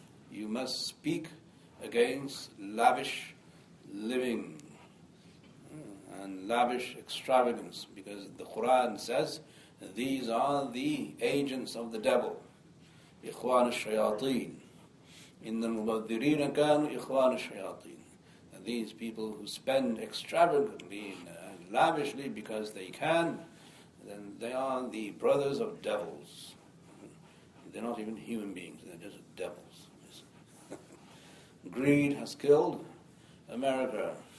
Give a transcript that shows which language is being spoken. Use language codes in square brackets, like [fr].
[en] You must speak against lavish living and lavish extravagance, because the Quran says these are the agents of the devil. [ar] إخوان الشياطين إن المبذرين كانوا إخوان الشياطين. [en] And these people who spend extravagantly and lavishly because they can, then they are the brothers of devils. They're not even human beings, they're just devils. Greed has killed America.